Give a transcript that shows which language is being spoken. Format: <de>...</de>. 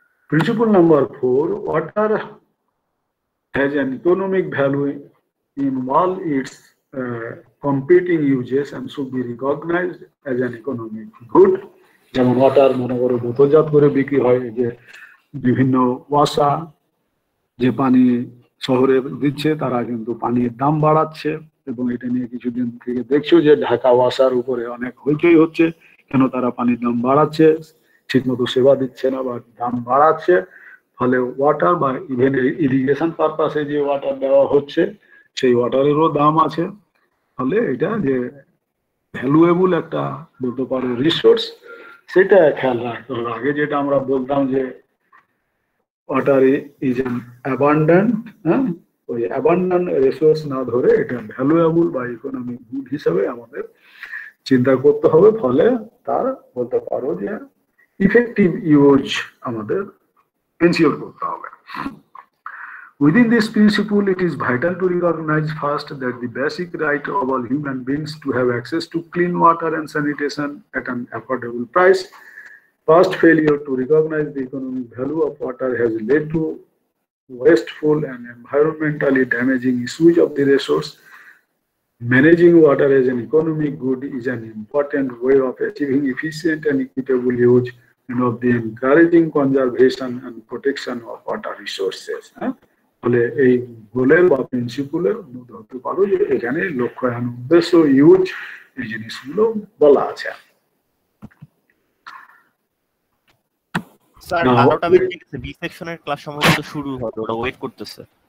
<en>Principle number 4, water has an economic value in all its competing uses and should be recognized as an economic good.</en> <bn>যেমন water মনে করো বোতলজাত করে বিক্রি হয়, যে বিভিন্ন ওয়াসা যে পানি শহরে দিচ্ছে তারা কিন্তু পানির দাম বাড়াচ্ছে, এবং এটা নিয়ে কিছুদিন থেকে দেখছো যে ঢাকা ওয়াসার উপরে অনেক হইচই হচ্ছে, কেন তারা পানির দাম বাড়াচ্ছে, ঠিকমতো সেবা দিচ্ছে না বা দাম বাড়াচ্ছে। ফলে ওয়াটার বা ইভেন ইরিগেশন পারপাসে যে ওয়াটার দেওয়া হচ্ছে সেই ওয়াটারেরও দাম আছে। ফলে এটা যে ভ্যালুয়েবল একটা বলতে পারো রিসোর্স, সেটা খেয়াল রাখতে হবে। আগে যেটা আমরা বলতাম যে</bn> <en>water is an abundant,</en> <bn>হ্যাঁ, ওই অ্যাবান্ডেন্ট রিসোর্স না ধরে এটা ভ্যালুয়েবল বা ইকোনমিক গুড হিসাবে আমাদের চিন্তা করতে হবে। ফলে তার বলতে পারো যে ইফেক্টিভ ইউজ আমাদের এনশিওর করতে হবে।</bn> <en>Within this principle, it is vital to recognize first that the basic right of all human beings to have access to clean water and sanitation at an affordable price. Past failure to recognize the economic value of water has led to wasteful and environmentally damaging misuse of the resource. Managing water as an economic good is an important way of achieving efficient and equitable use and of the encouraging conservation and protection of water resources.</en> <bn>ফলে এই গোলের বা প্রিন্সিপলের ধরতে পারো যে এখানে লক্ষ্য উদ্দেশ্য ইউজ এই জিনিসগুলো বলা আছে। স্যার 12টা বেজে গেছে, বি সেকশনের ক্লাস সম্ভবত শুরু হবে, ওরা ওয়েট করতেছে।</bn>